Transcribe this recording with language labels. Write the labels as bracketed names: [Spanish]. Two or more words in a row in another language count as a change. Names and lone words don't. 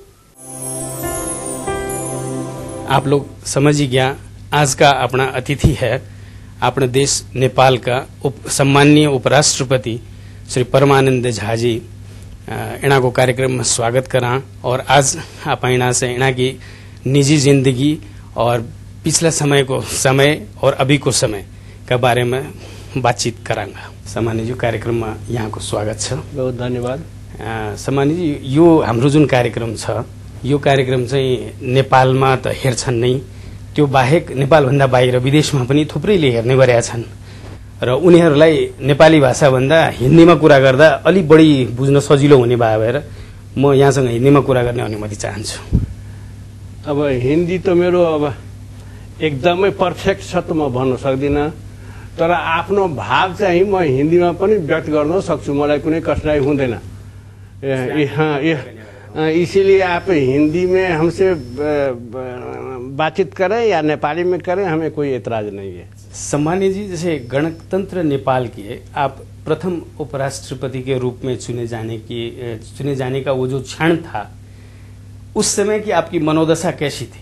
[Hindi] आप लोग समझ ही गया आज का अपना अतिथि है अपने देश नेपाल का सम्माननीय उपराष्ट्रपति श्री परमानंद झा जी। इना को कार्यक्रम में स्वागत करा और आज आप इना से इना की निजी जिंदगी और पिछला समय को समय और अभी को समय के बारे में बातचीत करांगा। [Nepali] सम्मानी जी कार्यक्रम में यहाँ को स्वागत छ। बहुत धन्यवाद। सम्मानी जी यो हाम्रो जुन कार्यक्रम छ यो कार्यक्रम चाहिँ नेपालमा त हेर्छन् नै, त्यो बाहेक नेपाल भन्दा बाहिर विदेशमा पनि थुप्रैले हेर्ने गरेका छन् र उनीहरूलाई नेपाली भाषा भन्दा हिन्दीमा कुरा गर्दा अलि बढी बुझ्न सजिलो हुने भएर म यहाँसँग हिन्दीमा कुरा गर्ने अनुमति चाहन्छु। अब हिन्दी त मेरो अब एकदमै पर्फेक्ट छ त म भन्न सक्दिनँ, तर आफ्नो भाव चाहिँ म हिन्दीमा पनि व्यक्त गर्न सक्छु, मलाई कुनै कठिनाई हुँदैन। [Hindi] इसीलिए आप हिंदी में हमसे बातचीत करें या नेपाली में करें, हमें कोई एतराज नहीं है। सम्मानी जी, जैसे गणतंत्र नेपाल के आप प्रथम उपराष्ट्रपति के रूप में चुने जाने का वो जो क्षण था, उस समय की आपकी मनोदशा कैसी थी?